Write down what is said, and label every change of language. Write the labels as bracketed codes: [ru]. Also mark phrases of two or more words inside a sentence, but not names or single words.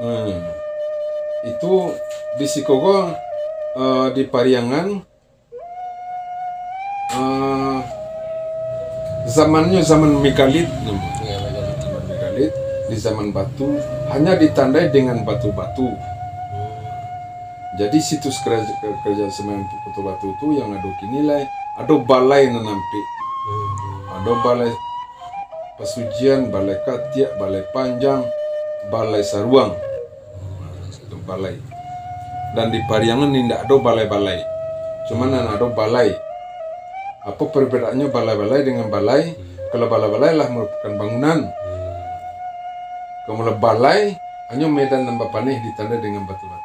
[id] Itu di Sikogo di Pariangan zamannya zaman megalit namanya. Iya, Zaman megalit di zaman batu hanya ditandai dengan batu-batu. Jadi situs kerajaan Semayam Kota Batu itu yang ada kini lah, ada balai nanampi. Ada balai Pasujian, Balai Katiak, Balai Panjang, Balai Saruang. Satu balai. Dan di Pariangan ini tidak ada balai-balai. Cuman ada balai. Apa perbedaannya balai-balai dengan balai? Kalau balai-balai lah merupakan bangunan. Kalau balai hanya medan dan papaneh ditanda dengan batu-batu.